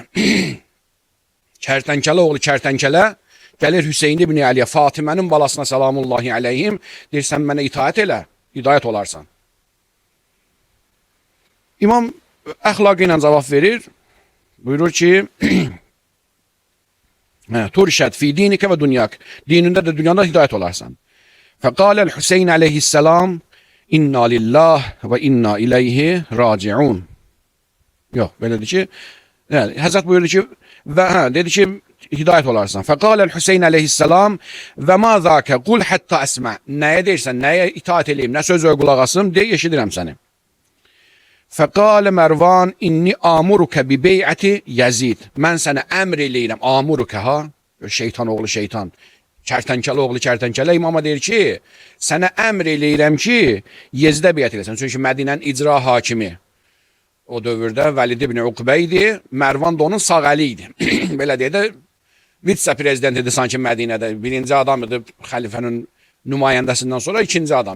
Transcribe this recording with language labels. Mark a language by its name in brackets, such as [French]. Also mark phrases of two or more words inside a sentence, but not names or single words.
[Azerbaijani] Kərtənkələ oğlu kərtənkələ gəlir Hüseyin ibn Əliyə, Fatimənin balasına [Arabic] سلام الله عليهم, [Azerbaijani] deyir, sən mənə itaət elə, hidayət olarsan. İmam əxlaqı ilə cavab verir, buyurur ki, [Arabic] ترشد في دينك ودنياك. [Turkish] Dininde de dünyada hidayet olarsan. [Arabic] فقال الحسين عليه السلام إنا لله وإنا إليه راجعون. [Turkish] Yok böyle dedi ki yani Hazret buyurdu ki ve dedi ki hidayet olarsan. [Arabic] فقال الحسين عليه السلام وما ذاك قل حتى أسمع. [Turkish] Neye dersen neye itaat edeyim ne söz kulak asım de eşidirəm seni. [Arabic] فقال مروان إني آمرك ببيعة يزيد. [Azerbaijani] Ben sana emr eləyirəm. Amuruke ha. Şeytan oğlu şeytan. Kertenkele oğlu kertenkele imama deyir ki sana emr eləyirəm ki Yezidə beyət eləsən. Çünki Mədinənin icra hakimi o dövrdə Velid ibn Uqbə idi. Mervan da onun sağ əli idi. Belə deyə də vitse prezident idi sanki Mədinədə. Birinci adam idi xəlifənin nümayəndəsindən sonra ikinci adam.